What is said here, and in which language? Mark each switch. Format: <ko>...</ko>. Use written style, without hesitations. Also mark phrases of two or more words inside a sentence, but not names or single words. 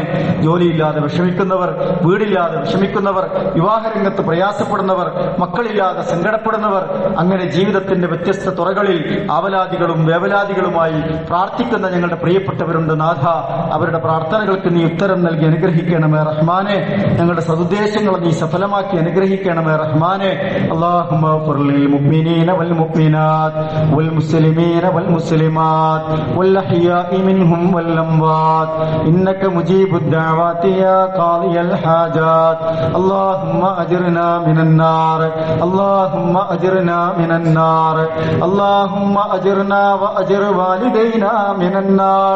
<ml>ജോലിയില്ലാതെ വിഷമിക്കുന്നവർ, വീടില്ലാതെ വിഷമിക്കുന്നവർ, വിവാഹരംഗത്ത് പ്രയാസപ്പെടുന്നവർ, മക്കളില്ലാതെ സങ്കടപ്പെടുന്നവർ, അങ്ങനെ ജീവിതത്തിന്റെ വ്യത്യസ്ത തുറകളിൽ ആവലാദികളും വേവലാദികളുമായി പ്രാർത്ഥിക്കുന്ന ഞങ്ങളുടെ പ്രിയപ്പെട്ടവരുണ്ട് നാഥ. അവരുടെ പ്രാർത്ഥനകൾക്ക് നീ ഉത്തരം നൽകി അനുഗ്രഹിക്കണമേ റഹ്മാനെ. ഞങ്ങളുടെ സദുദ്ദേശങ്ങളെ നീ സഫലമാക്കി അനുഗ്രഹിക്കണമേ റഹ്മാനെ.</ml> <ar>اللهم اغفر للمؤمنين والمؤمنات والمسلمين والمسلمات والأحياء منهم والأموات إنك مجيب الدعوات يا قاضي الحاجات. اللهم أجرنا من النار، اللهم أجرنا من النار، اللهم أجرنا وأجر والدينا من النار.</ar>